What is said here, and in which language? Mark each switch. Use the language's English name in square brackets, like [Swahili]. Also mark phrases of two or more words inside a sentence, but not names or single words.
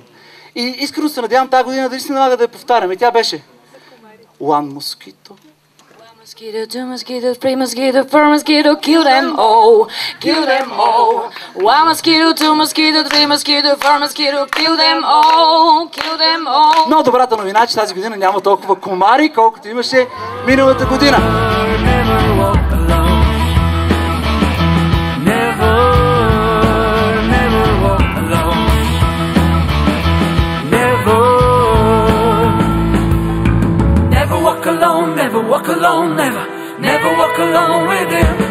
[Bulgarian] И искрено се надявам тази година дали се налага да я повтарям. И тя беше [English] One mosquito. One mosquito, two mosquitoes, three mosquitoes, four mosquitoes, kill them all. Kill them all. One mosquito, two mosquitoes, three mosquitoes, four mosquitoes, kill them all. Kill them all. [Bulgarian] Но добрата новина е, че тази година няма толкова комари, колкото имаше миналата година. [English] Never walk alone, never walk alone with him.